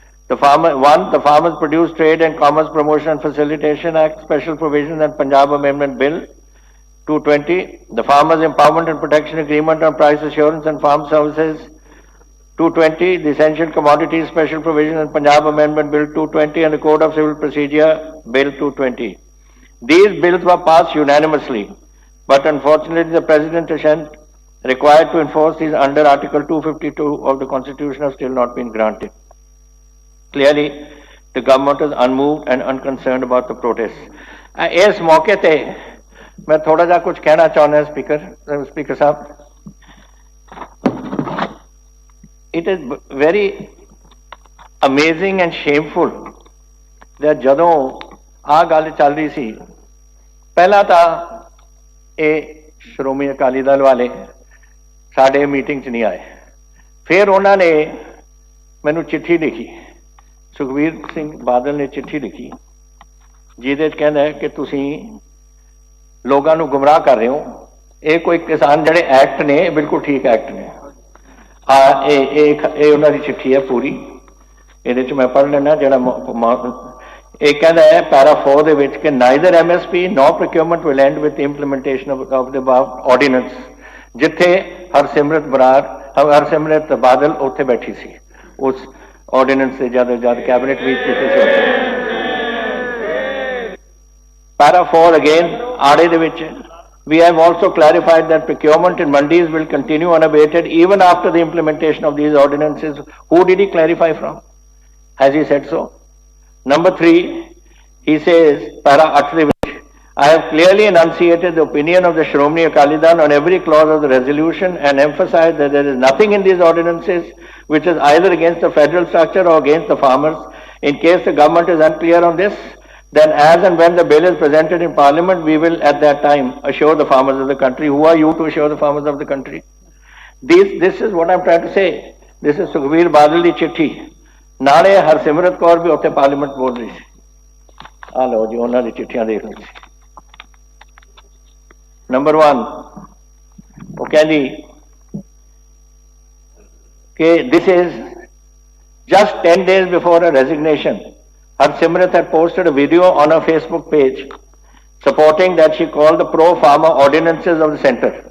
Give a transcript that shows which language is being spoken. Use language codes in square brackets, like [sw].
[en] The Farmers Produce Trade and Commerce Promotion and Facilitation Act Special Provisions and Punjab Amendment Bill 220, the Farmers Empowerment and Protection Agreement on Price Assurance and Farm Services 220, the Essential Commodities Special Provision and Punjab Amendment Bill 220 and the Code of Civil Procedure Bill 220. These bills were passed unanimously, but unfortunately the President required to enforce these under Article 252 of the Constitution have still not been granted. Clearly, the government is unmoved and unconcerned about the protests. [pa] इस मौके ते मैं थोड़ा जा कुछ कहना चाहना speaker साहब. [en] It is very amazing and shameful that [pa] ਜਦੋਂ ਆ ਗੱਲ ਚੱਲ ਰਹੀ ਸੀ, ਪਹਿਲਾਂ ਤਾਂ ਇਹ ਸ਼੍ਰੋਮਣੀ ਅਕਾਲੀ ਦਲ ਵਾਲੇ ਸਾਡੇ ਮੀਟਿੰਗ 'ਚ ਨਹੀਂ ਆਏ. ਫਿਰ ਉਹਨਾਂ ਨੇ ਮੈਨੂੰ ਚਿੱਠੀ ਲਿਖੀ, ਸੁਖਬੀਰ ਸਿੰਘ ਬਾਦਲ ਨੇ ਚਿੱਠੀ ਲਿਖੀ ਜਿਹਦੇ 'ਚ ਕਹਿੰਦਾ ਹੈ ਕਿ ਤੁਸੀਂ ਲੋਕਾਂ ਨੂੰ ਗੁੰਮਰਾਹ ਕਰ ਰਹੇ ਹੋ. ਇਹ ਕੋਈ ਕਿਸਾਨ ਜਿਹੜੇ ਐਕਟ ਨੇ ਇਹ ਬਿਲਕੁਲ ਠੀਕ ਐਕਟ ਨੇ. ਇਹ ਉਹਨਾਂ ਦੀ ਚਿੱਠੀ ਹੈ ਪੂਰੀ. ਇਹਦੇ 'ਚ ਮੈਂ ਪੜ੍ਹ ਲੈਣਾ ਜਿਹੜਾ ਇਹ ਕਹਿੰਦਾ ਹੈ ਪੈਰਾ 4 ਦੇ ਵਿੱਚ ਕਿ [en] Neither MSP no procurement will end with implementation of the above ordinance. [pa] ਜਿੱਥੇ ਹਰਸਿਮਰਤ ਬਾਦਲ ਉੱਥੇ ਬੈਠੀ ਸੀ ਉਸ ਆਰਡੀਨੈਂਸ ਦੇ ਜਦ ਕੈਬਨਿਟ ਵਿੱਚ ਕੀਤੇ ਸੀ. [en] Para 4 again, [pa] ਆੜੇ ਦੇ ਵਿੱਚ [en] we have also clarified that procurement in mandis will continue unabated even after the implementation of these ordinances. Who did he clarify from? Has he said so? Number 3, he says, para 8 [pa] ਦੇ ਵਿੱਚ, [en] I have clearly enunciated the opinion of the Shromani Akali Dal on every clause of the resolution and emphasized that there is nothing in these ordinances which is either against the federal structure or against the farmers. In case the government is unclear on this, then as and when the bill is presented in parliament, we will at that time assure the farmers of the country. Who are you to assure the farmers of the country? This is what I'm trying to say. This is Sukhbir Badal [pa] di chitti. ਨਾਲੇ ਹਰਸਿਮਰਤ ਕੌਰ ਵੀ ਉੱਥੇ parliament ਬੋਲ ਰਹੀ ਸੀ. ਆ ਲਓ ਜੀ ਉਹਨਾਂ ਦੀ ਚਿੱਠੀਆਂ ਦੇਖ ਲਓ ਜੀ. ਨੰਬਰ 1 ਉਹ ਕਹਿੰਦੀ ਕਿ [en] this is just 10 days before her resignation. Harsimrat had posted a video on her Facebook page supporting that she called the pro-farmer ordinances of the center.